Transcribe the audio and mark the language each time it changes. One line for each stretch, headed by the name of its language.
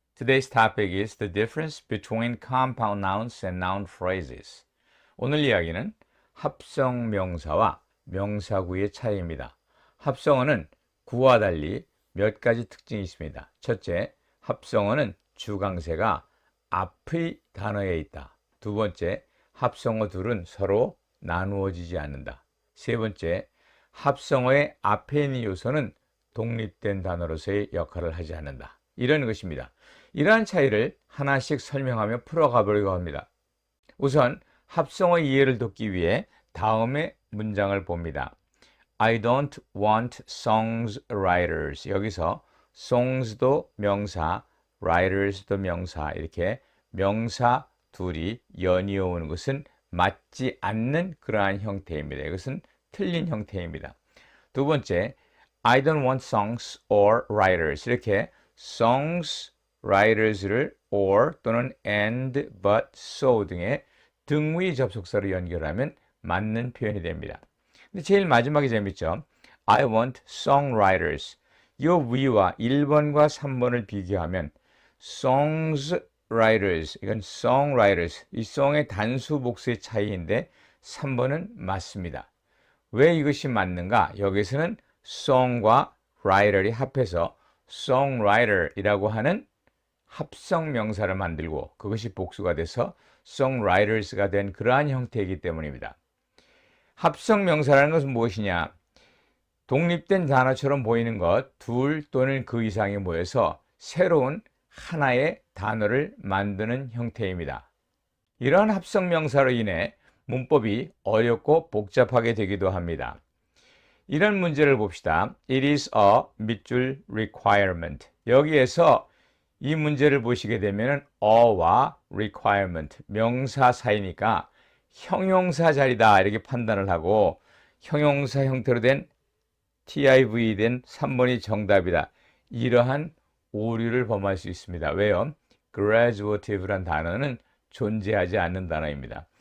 English: Today's topic is the difference between compound nouns and noun phrases.
Korean: 오늘 이야기는 합성 명사와 명사구의 차이입니다. 합성어는 구와 달리 몇 가지 특징이 있습니다. 첫째, 합성어는 주강세가 앞의 단어에 있다. 두 번째, 합성어 둘은 서로 나누어지지 않는다. 세 번째, 합성어의 앞에 있는 요소는 독립된 단어로서의 역할을 하지 않는다. 이런 것입니다. 이러한 차이를 하나씩 설명하며 풀어가 보려고 합니다. 우선 합성어 이해를 돕기 위해 다음의 문장을 봅니다.
English: I don't want songs writers.
Korean: 여기서 songs도 명사, writers도 명사, 이렇게 명사 둘이 연이어 오는 것은 맞지 않는 그러한 형태입니다. 이것은 틀린 형태입니다. 두 번째,
English: I don't want songs or writers.
Korean: 이렇게 songs, writers를 or 또는 and, but, so 등의 등위 접속사로 연결하면 맞는 표현이 됩니다. 근데 제일 마지막이 재밌죠.
English: I want songwriters.
Korean: 이 위와 1번과 3번을 비교하면 songs, writers, 이건 songwriters, 이 song의 단수 복수의 차이인데 3번은 맞습니다. 왜 이것이 맞는가? 여기서는 song과 writer이 합해서 songwriter이라고 하는 합성 명사를 만들고 그것이 복수가 돼서 songwriters가 된 그러한 형태이기 때문입니다. 합성 명사라는 것은 무엇이냐? 독립된 단어처럼 보이는 것 둘 또는 그 이상이 모여서 새로운 하나의 단어를 만드는 형태입니다. 이러한 합성 명사로 인해 문법이 어렵고 복잡하게 되기도 합니다. 이런 문제를 봅시다.
English: It is a 밑줄 requirement.
Korean: 여기에서 이 문제를 보시게 되면 a와 requirement, 명사 사이니까 형용사 자리다 이렇게 판단을 하고 형용사 형태로 된 TIV 된 3번이 정답이다. 이러한 오류를 범할 수 있습니다. 왜요? graduative란 단어는 존재하지 않는 단어입니다.